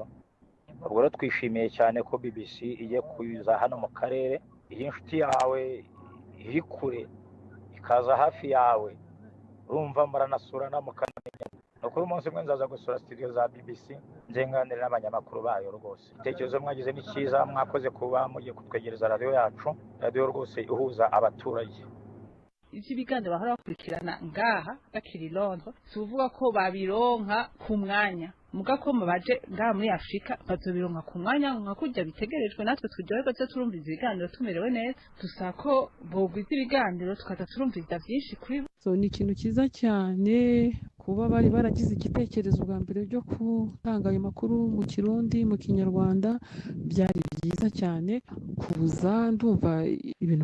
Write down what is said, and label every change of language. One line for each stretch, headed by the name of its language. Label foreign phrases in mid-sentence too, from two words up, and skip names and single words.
Kinyarwanda: Ubwo rero twishimiye cyane ko BBC igiye kuza hano mu karere, iyo inshuti yawe iri kure ikaza hafi yawe urumva muranasura mukanamenya. Nuko uyu munsi mwe nzaza gusura studio za BBC nzenganire n'abanyamakuru bayo rwose. Itekerezo mwagize ni cyiza, mwakoze kuba mugiye kutwegereza radiyo yacu, radiyo rwose ihuza abaturage.
Rundi: Ivyo biganiro bahora bakurikirana ngaha bakiri Londres tuvuga ko babironka ku mwanya, muga ko baje ngaha muri Afrika bazobironka ku mwanya nka kurya bitegerejwe, natwe turyoherwa cyo turumviza ibiganiro tumerewe neza. Dusaba ko bogwiza ibiganiro tukaza turumviza byinshi kuri
Kinyarwanda: so ni ikintu cyiza cyane kuba bari baragize igitekerezo bwa mbere byo gutanga ayo makuru mu Kirundi mu Kinyarwanda. Byari byiza cyane kuza, ndumva ibintu